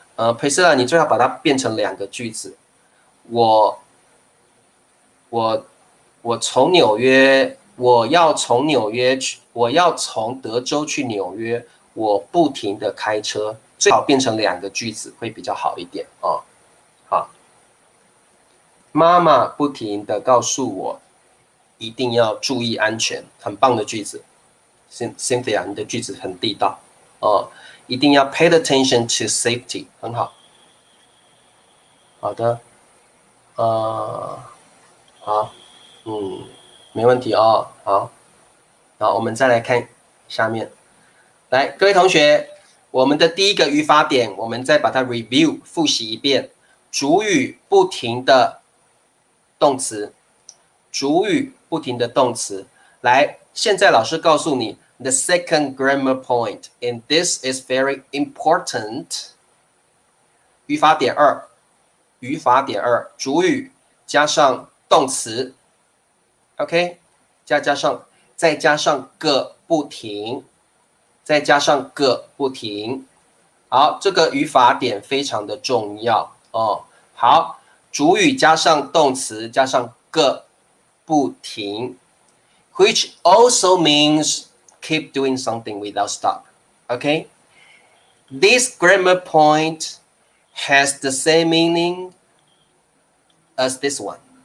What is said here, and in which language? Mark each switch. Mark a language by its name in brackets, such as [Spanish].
[Chinese] Priscilla， 你最好把它变成2个句子。我从纽约，我要从纽约去，我要从德州去纽约，我不停的开车，最好变成2个句子会比较好一点哦。好，妈妈不停的告诉我，一定要注意安全，很棒的句子。 Cynthia， 你的句子很地道哦。一定要 [English] pay attention to safety， [Chinese] 很好。好的，好，没问题哦。好，我们再来看下面。来，各位同学，我们的第一个语法点，我们再把它 review 复习一遍。主语不停的动词，主语不停的动词。来，现在老师告诉你 [English] the second grammar point, and this is very important. [Chinese] 语法点二，主语加上动词 ，OK， 再加上个不停，好，这个语法点非常的重要哦。好，主语加上动词加上个不停 [English] ，which also means keep doing something without stop. Okay, this grammar point has the same meaning as this one.